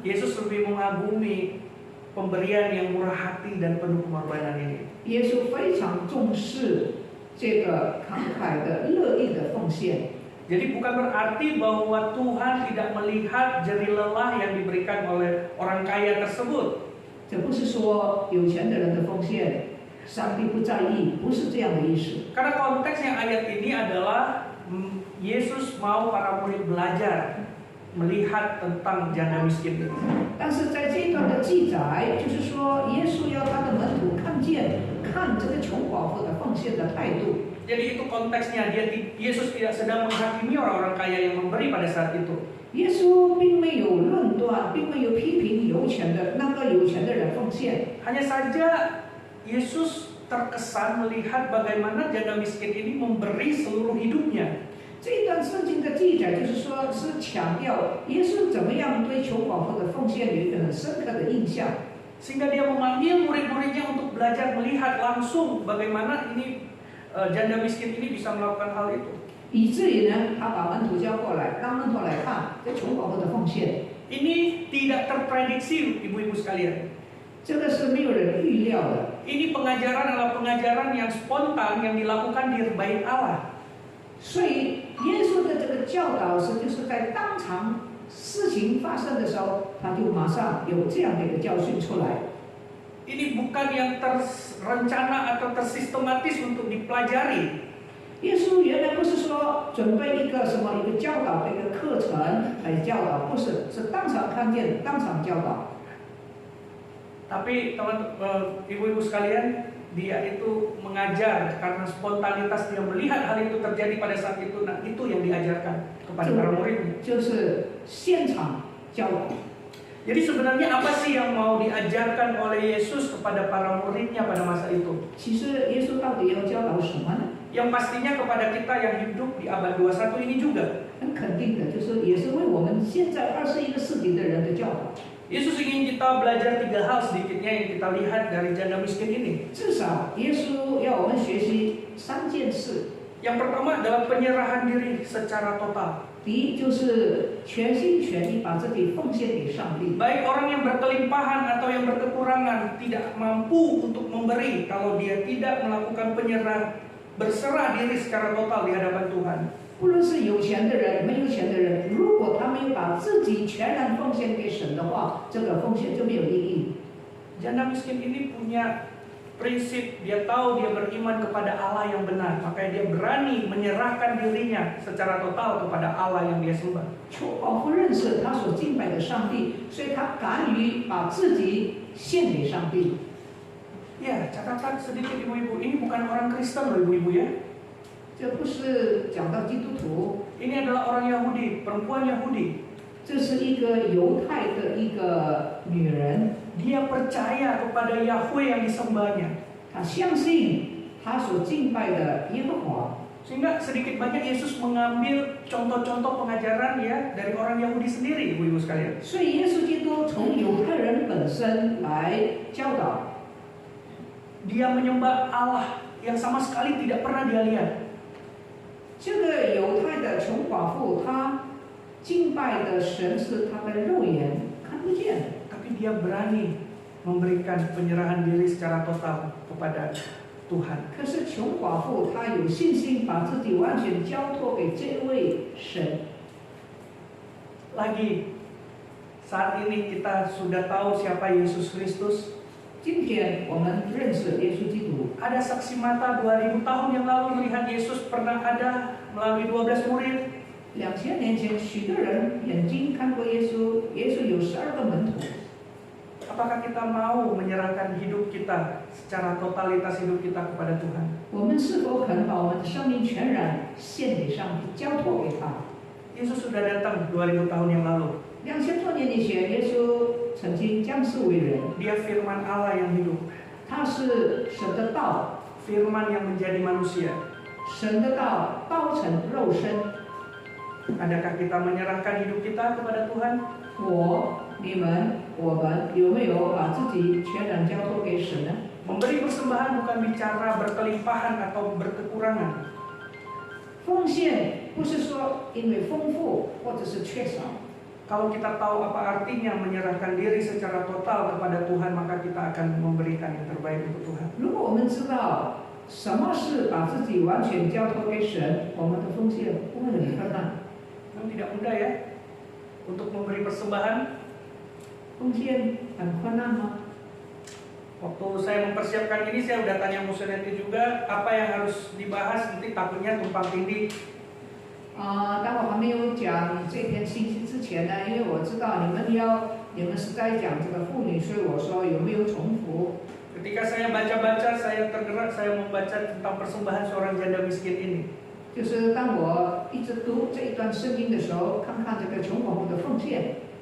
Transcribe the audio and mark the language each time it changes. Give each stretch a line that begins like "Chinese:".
Indonesian: Yesus lebih mengagumi pemberian yang murah hati dan penuh pengorbanan ini.
Chinese: 耶稣非常重视这个慷慨的、乐意的奉献。
Indonesian: Jadi bukan berarti bahwa Tuhan tidak melihat jerih lelah yang diberikan oleh orang kaya tersebut.
Chinese: 这不是说有钱的人的奉献，上帝不在意，不是这样的意思。
Indonesian: Karena konteksnya ayat ini adalah Yesus mau para murid belajar melihat tentang janda miskin ini.
Chinese: 但是在这一段的记载，就是说耶稣要他的门徒看这个穷寡妇的奉献的态度。
Indonesian: Jadi itu konteksnya, Yesus tidak sedang menghakimi orang-orang kaya yang memberi pada saat itu.
Chinese: 耶稣并没有论断，并没有批评有钱的人奉献。
Indonesian: Hanya saja Yesus terkesan melihat bagaimana janda miskin ini memberi seluruh hidupnya.
Chinese: 这一段圣经的记载就是说，是强调耶稣怎么样对穷寡妇的奉献有一个很深刻的印象。
Indonesian: Sehingga dia memanggil murid-muridnya untuk belajar melihat langsung bagaimana ini janda miskin ini bisa melakukan hal itu.
Chinese: 以至于呢，他把门徒叫过来，让门徒来看这穷寡妇的奉献。
Indonesian: Ini tidak terprediksi, ibu-ibu sekalian.
Chinese: 这个是没有人预料的。
Indonesian: Ini pengajaran adalah pengajaran yang spontan yang dilakukan di bait Allah.
Chinese: 所以耶稣的这个教导就是在当场事情发生的时候，他就马上有这样的一个教训出来。
Indonesian: Ini bukan yang terencana atau tersistematis untuk dipelajari.
Chinese: 耶稣原来不是说准备一个教导的一个课程来教导，不是，是当场看见，当场教导。
Indonesian: Tapi ibu-ibu sekalian, dia itu mengajar karena spontanitas dia melihat hal itu terjadi pada saat itu. Nah, itu yang diajarkan kepada para muridnya.
Chinese: 就是现场教导。
Indonesian: Jadi sebenarnya apa sih yang mau diajarkan oleh Yesus kepada para muridnya pada masa itu?
Chinese: 其实耶稣到底要教导什么呢？
Indonesian: Yang pastinya kepada kita yang hidup di abad 21 ini juga.
Chinese: 很肯定的，就是也是为我们现在21个世纪的人的教导。
Indonesian: Yesus ingin kita belajar 3 hal sedikitnya yang kita lihat dari janda miskin ini.
Chinese: 至少耶稣要我们学习3件事。
Indonesian: Yang pertama adalah penyerahan diri secara total.
Chinese: 第一就是全心全意把自己奉献给上帝。
Indonesian: Baik orang yang berkelimpahan atau yang berkekurangan tidak mampu untuk memberi kalau dia tidak melakukan berserah diri secara total di hadapan Tuhan.
Chinese: 不论是有钱的人、没有钱的人，如果他没有把自己全然奉献给神的话，这个奉献就没有意义。
Indonesian: Janda miskin ini punya prinsip, dia tahu dia beriman kepada Allah yang benar, makanya dia berani menyerahkan dirinya secara total kepada Allah yang dia sembah.
Chinese: 穷寡妇认识他所敬拜的上帝，所以他敢于把自己献给上帝。
Indonesian: Ya, catatan sedikit ibu-ibu, ini bukan orang Kristen loh ibu-ibu ya.
Chinese: 这不是讲到基督徒，
Indonesian: Ini adalah orang Yahudi, perempuan Yahudi.
Chinese: 这是一个犹太的一个女人，
Indonesian: Dia percaya kepada Yahweh yang disembahnya.
Chinese: 她相信她所敬拜的耶和华。
Indonesian: Sehingga sedikit banyak Yesus mengambil contoh-contoh pengajaran ya dari orang Yahudi sendiri, ibu-ibu sekalian.
Chinese: 所以耶稣基督从犹太人本身来教导，
Indonesian: Dia menyembah Allah yang sama sekali tidak pernah dia lihat.
Chinese: 这个犹太的穷寡妇，她敬拜的神是她的肉眼看不见的。
Indonesian: Tapi dia berani memberikan penyerahan diri secara total kepada Tuhan.
Chinese: 可是穷寡妇她有信心把自己完全交托给这位神。
Indonesian: Lagi, saat ini kita sudah tahu siapa Yesus Kristus.
Chinese: 今天我们认识耶稣基督，
Indonesian: Ada saksi mata 2000 tahun yang lalu melihat Yesus pernah ada melalui 12 murid.
Chinese: 2000年前，许多人眼睛看过耶稣，耶稣有12个门徒。
Indonesian: Apakah kita mau menyerahkan hidup kita secara totalitas hidup kita kepada Tuhan?
Chinese: 我们是否肯把我们的生命全然献给上帝，交托给他？
Indonesian: Yesus sudah datang 2000 tahun yang lalu.
Chinese: 2000多年以前，耶稣曾经降世为人，
Indonesian: Dia firman Allah yang hidup.
Chinese: 他是神的道，
Indonesian: Firman yang menjadi manusia.
Chinese: 神的道道成肉身。
Indonesian: Adakah kita menyerahkan hidup kita kepada Tuhan?
Chinese: 你们、我们有没有把自己全然交托给神呢？
Indonesian: Memberi persembahan bukan bicara berkelimpahan atau berkekurangan.
Chinese: 奉献不是说因为丰富或者是缺少。
Indonesian: Kalau kita tahu apa artinya menyerahkan diri secara total kepada Tuhan, maka kita akan memberikan yang terbaik untuk Tuhan.
Chinese: 如果我们知道什么是把自己完全交托给神，我们的奉献不会很困难。
Indonesian: Memang tidak mudah ya untuk memberi persembahan.
Chinese: 奉献很困难吗？
Indonesian: Waktu saya mempersiapkan ini, saya udah tanya Museneti juga apa yang harus dibahas, nanti takutnya tumpang tindih.
Chinese: 当我还没有讲这篇信息之前呢，因为我知道你们是在讲这个妇女，所以我说有没有重复？
Indonesian: Ketika saya baca-baca, saya tergerak, saya membaca tentang persembahan seorang janda miskin ini.
Chinese: 就是当我一直读这一段圣经的时候，看看这个穷寡妇的奉献。